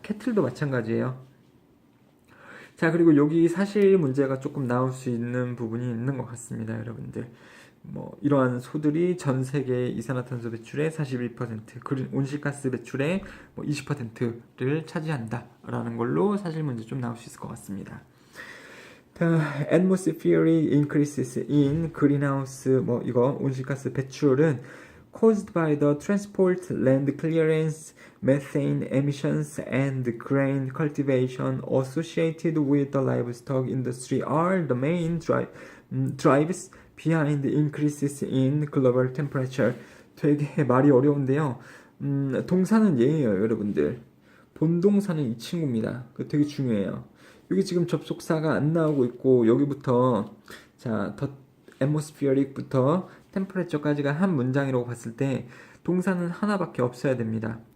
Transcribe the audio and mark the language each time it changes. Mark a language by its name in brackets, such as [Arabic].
[Korean] 캐틀도 마찬가지예요. 자, 그리고 여기 사실 문제가 조금 나올 수 있는 부분이 있는 것 같습니다, 여러분들. 뭐 이러한 소들이 전 세계 이산화탄소 배출의 41%, 온실가스 배출의 20%를 차지한다라는 걸로 사실 문제 좀 나올 수 있을 것 같습니다. [English] atmospheric increases in greenhouse [Korean] 이거 온실가스 배출은 [English] caused by the transport, land clearance, methane emissions, and grain cultivation associated with the livestock industry are the main drives behind increases in global temperature. [Korean] 되게 말이 어려운데요. 동사는 얘예요, 여러분들. 본동사는 이 친구입니다. 그 되게 중요해요. 여기 지금 접속사가 안 나오고 있고 여기부터 자, the atmospheric부터 temperature까지가 한 문장이라고 봤을 때 동사는 하나밖에 없어야 됩니다.